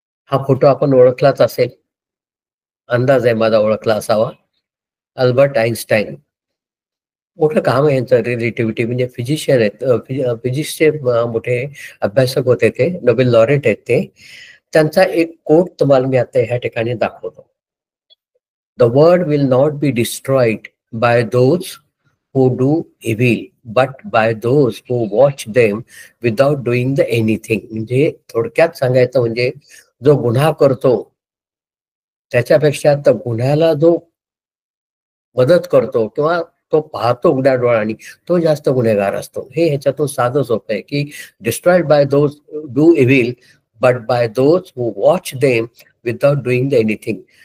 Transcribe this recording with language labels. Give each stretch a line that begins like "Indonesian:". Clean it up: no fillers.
Marathi: हा फोटो आपण ओळखलाच असेल, अंदाज आहे माझा ओळखला असावा. Albert Einstein. मोठं काम आहे यांचं, रिलेटिव्हिटी, म्हणजे फिजिशियन आहेत, फिजिक्सचे मोठे अभ्यासक होते ते, नोबेल लॉरेट आहेत ते. त्यांचा एक कोट तुम्हाला मी आता ह्या ठिकाणी दाखवतो.
English: The world will not be destroyed by those who do evil but by those who watch them without doing the anything.
Marathi: म्हणजे थोडक्यात सांगायचं म्हणजे जो गुन्हा करतो त्याच्यापेक्षा त्या गुन्ह्याला जो मदत करतो किंवा तो पाहतो उघड्या डोळ्यांनी तो जास्त गुन्हेगार असतो. हे ह्याच्यातून साधं सोपं आहे की
English: Destroyed by those do evil but by those who watch them without doing the anything.